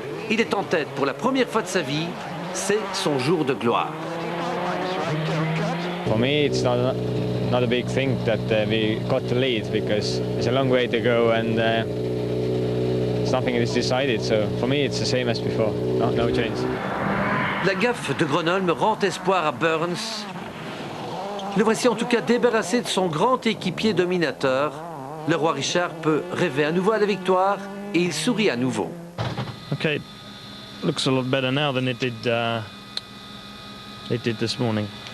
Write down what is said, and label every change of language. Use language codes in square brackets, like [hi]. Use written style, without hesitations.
[fr] Il est en tête pour la première fois de sa vie. C'est son jour de gloire. [en] For me, it's not a big thing that we got to lead because it's a long way to go and something is decided. So for me, it's the same as before. No change. [fr] La gaffe de Gronholm rend espoir à Burns. Le voici en tout cas débarrassé de son grand équipier dominateur. Le roi Richard peut rêver à nouveau à la victoire et il sourit à nouveau. [en] Okay, looks a lot better now than it did this morning.